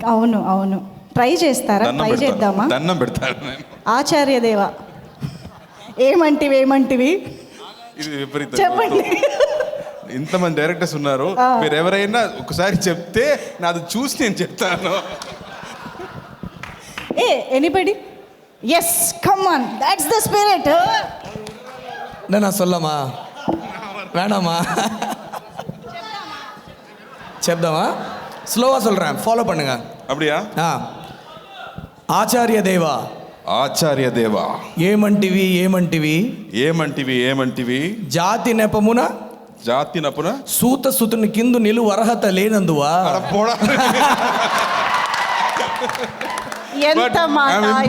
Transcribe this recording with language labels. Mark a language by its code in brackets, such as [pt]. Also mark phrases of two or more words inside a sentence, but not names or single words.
[te] అవును ట్రై చేస్తారా? ట్రై చేద్దామా? దండం పెడతారు. ఆచార్యదేవ ఏమంటివి ఇది విపరీతం. చెప్పండి. ఇంతమంది డైరెక్టర్స్ ఉన్నారు, మీరు ఎవరైనా ఒకసారి చెప్తే నాది చూసి నేను చెప్తాను. [en] Anybody? Yes, come on, that's the spirit. [ta] நான் சொல்லமா வேணாமா? [te] చెప్దామా? స్లోగా [ta] சொல்கிறேன், ஃபாலோ பண்ணுங்க. அப்படியா? [te] ఆచార్య దేవా ఏమంటివి జాతి నెపమున సూతసుతుని కిందు నిలువ అర్హత లేనందువా? ఎంత మాట!